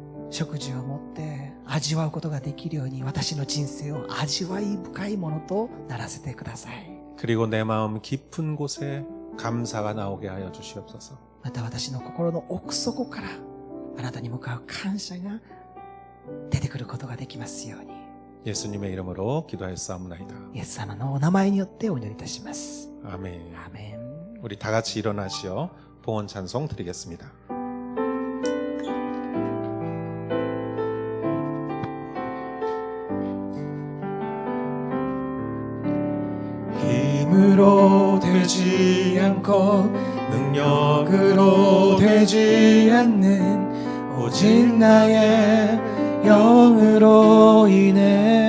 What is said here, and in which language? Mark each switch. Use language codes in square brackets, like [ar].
[ja] 食事を持って味わうことができるように私の人生を味わい深いものとならせてください。 [ko] 그리고 내 마음 깊은 곳에 감사가 나오게 하여 주시옵소서. [ja] また私の心の奥底からあなたに向かう感謝が出てくることができますように。 [ko] 예수님의 이름으로 기도하였사옵나이다. [ja] イエス様のお名前によってお祈りいたします。 [ko] 아멘. [ja] アーメン。 [ko] 우리 다 같이 일어나시어 봉헌 찬송 드리겠습니다. 힘으로 되지 않고 능력으로 되지 않는 오직 나의 영으로 인해